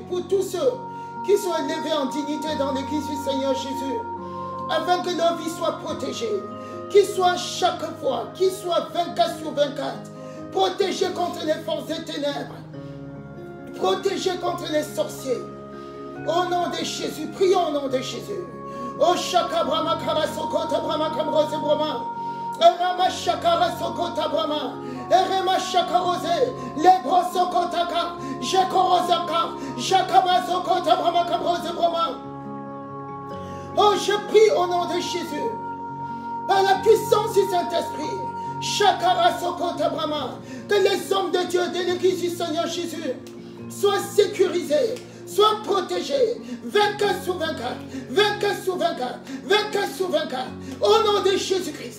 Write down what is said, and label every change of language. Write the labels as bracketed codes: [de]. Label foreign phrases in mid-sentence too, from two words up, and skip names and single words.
[fr] Pour tous ceux qui sont élevés en dignité dans l'église du Seigneur Jésus. Afin que leur vie soit protégée. Qu'ils soient chaque fois, qu'ils soient 24 sur 24. Protégés contre les forces des ténèbres. Protégés contre les sorciers. Au nom de Jésus, prions au nom de Jésus. Oh Shaka Brahma Karasokota Brahma Kamrose Brahma. Rama Shakara Sokota Brahma. Rema Shakarose. Lebro Sokotaka. Jakorosaka. Jakama Sokota Brahma Kamrose Brahma. Oh, je prie au nom de Jésus. Par la puissance du Saint-Esprit. Shakara Sokota Brahma. Que les hommes de Dieu de l'Église du Seigneur Jésus soient sécurisés, soient protégés, 24 sur 24, 24 sur 24, 24 sur 24, au nom de Jésus-Christ.